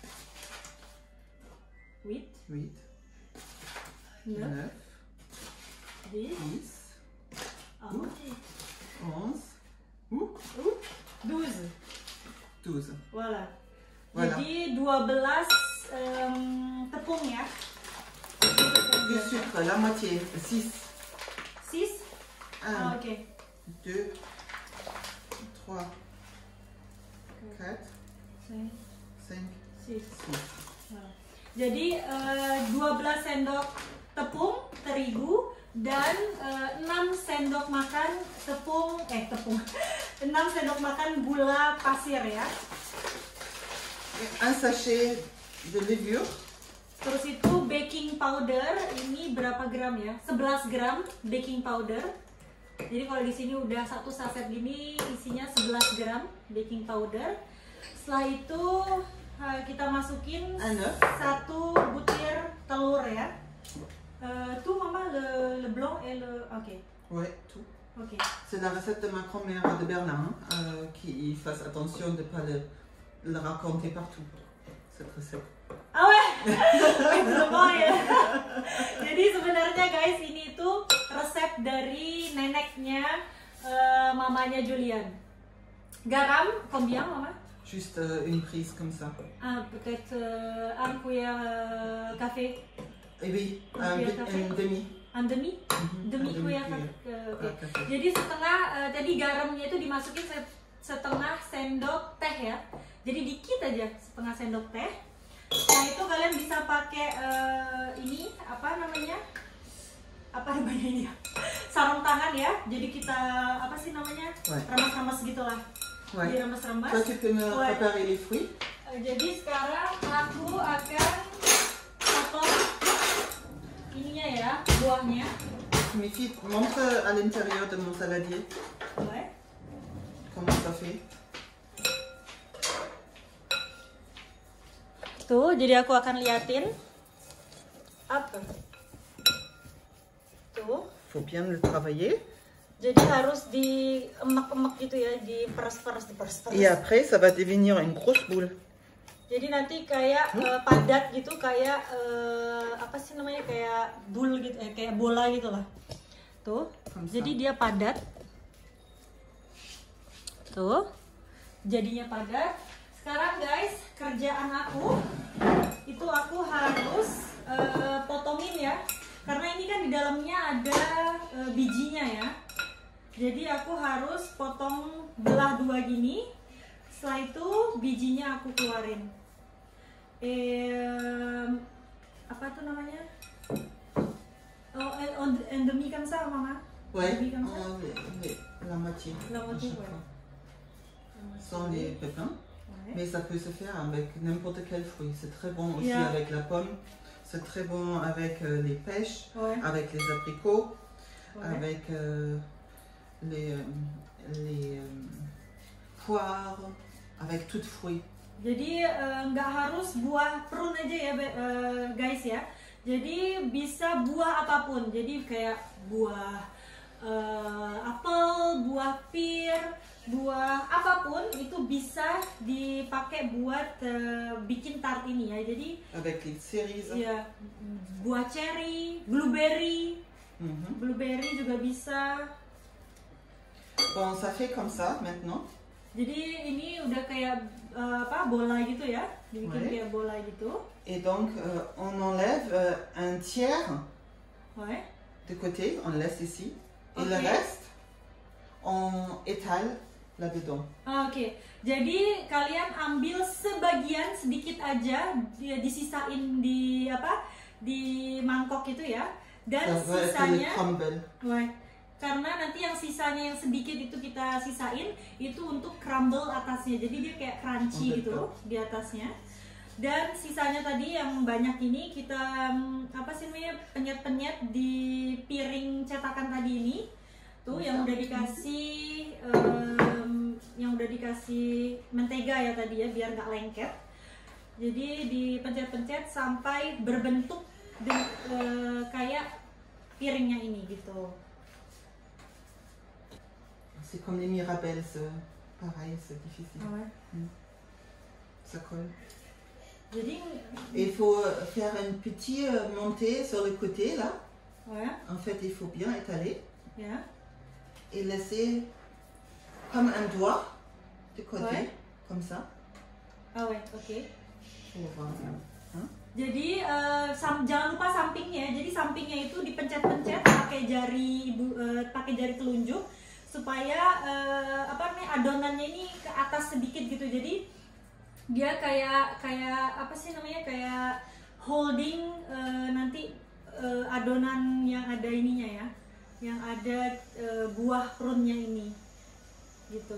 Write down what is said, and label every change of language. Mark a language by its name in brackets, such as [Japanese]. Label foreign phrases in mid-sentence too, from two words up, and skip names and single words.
[French] 8, 8, 9, 9, 10, 11, 12. 12. Voilà. Voilà. [Indonesian] Jadi 12 tepung ya. [French] Du sucre, la moitié, 6. 6. 1, [Indonesian] Oke. 2, 3, 4, 5, 6. 6. Jadi 12 sendok tepung terigu dan 6 sendok makan tepung 6 sendok makan gula pasir ya. [French] Un sachet de levure. [Indonesian] Terus itu [English] baking powder [Indonesian] ini berapa gram ya? 11 gram [English] baking powder. [Indonesian] Jadi kalau di sini udah satu saset gini isinya 11 gram [English] baking powder. [Indonesian] Setelah itu kita masukin satu butir telur ya. [French] Tout mama le blanc et le ok. Ouais, tout. Ok. C'est la recette de ma grand-mère de Berlin, qui fasse attention de ne pas le raconter partout, cette recette. Ah ouais, [Indonesian] semua ya. Jadi sebenarnya guys ini tuh resep dari neneknya mamanya Julian. [French] Garam combien mama? Juste une prise comme ça. Ah, peut-être un cuillère café. Et oui, Cuillère café. une demi. Un demi? Demi Un cuillère demi-cuillère. café. Café. [Indonesian] Jadi setengah tadi garamnya itu dimasukin setengah sendok teh ya. Jadi dikit aja setengah sendok teh. Nah itu kalian bisa pakai ini apa namanya ini ya? Sarung tangan ya. Jadi kita apa sih namanya? [French] Ouais. [Indonesian] Remas-remas gitulah. [French] Ouais. [Indonesian] Diremas-remas. [French] Toi, tu peux me Ouais. préparer les fruits. [Indonesian] Jadi sekarang aku akan potong ininya ya, buahnya. [French] Mes filles, montre à l'intérieur de mon saladier Ouais. comment ça fait. [Indonesian] Tuh, jadi aku akan liatin. Apa? Tuh. [French] Faut bien le travailler. [Indonesian] Jadi harus diemek-emek gitu ya, diperes-peres. [French] Et après, ça va devenir une grosse boule. [Indonesian] Jadi nanti kayak padat gitu, kayak apa sih namanya, kayak bul gitu, kayak bola gitu lah. Tuh. Jadi dia padat. Tuh. Jadinya padat. Sekarang guys, kerjaan aku itu aku harus potongin ya. Karena ini kan di dalamnya ada bijinya ya. Jadi aku harus potong belah dua gini. Setelah itu bijinya aku keluarin. Apa tuh namanya? [French] Oh, en demi comme ça, maman. Ouais, Demi comme ça. oui, la moitié. La moitié, à chaque ouais. fois. Sans les pépins. Ouais. Mais ça peut se faire avec n'importe quel fruit. C'est très bon aussi [English] Yeah. [French] avec la pomme. C'est très bon avec les pêches, Ouais. avec les abricots, Ouais. avec les poires, avec tout fruit. [Indonesian] Jadi nggak harus buah prune aja ya guys ya. Jadi bisa buah apapun. Jadi kayak buah apel, buah pir, buah apapun itu bisa dipakai buat bikin tart ini ya. Jadi [French] Avec les cerises. [Indonesian] ya buah cherry, blueberry, Mhm. blueberry juga bisa. [French] Bon, ça fait comme ça maintenant. [Indonesian] Jadi ini udah kayak apa bola gitu ya, dibikin [French] Ouais. [Indonesian] kayak bola gitu. [French] Et donc, on enlève un tiers Ouais. de côté, on le laisse ici. Et le Ok. reste, on étale là-dedans. [Indonesian] Oke, jadi kalian ambil sebagian sedikit aja, disisain di apa di mangkok itu ya, dan [French] Ça va être le [Indonesian] sisanya, [French] crumble. [Indonesian] wah, karena nanti yang sisanya yang sedikit itu kita sisain itu untuk crumble atasnya, jadi dia kayak crunchy Oh, gitu betul. di atasnya. Dan sisanya tadi yang banyak ini kita apa sih namanya penyet-penyet di piring cetakan tadi ini. Tuh yang udah dikasih mentega ya tadi ya biar nggak lengket. Jadi dipencet-pencet sampai berbentuk kayak piringnya ini gitu. [French] C'est comme les mirabelles, pareil, c'est difficile. Ça colle. [Indonesian] Jadi [French] Et il faut faire une petite montée sur le côté là. ouais, En fait, il faut bien étaler [Indonesian] ya. [French] et laisser comme un doigt de côté, Ouais. comme ça. Ah ouais, oke. Pour voir. Hein? [Indonesian] Jadi jangan lupa sampingnya. Jadi sampingnya itu dipencet-pencet pakai jari pakai jari telunjuk supaya apa namanya adonannya ini ke atas sedikit gitu. Jadi dia kayak apa sih namanya kayak holding nanti adonan yang ada ininya ya, yang ada buah prunnya ini gitu.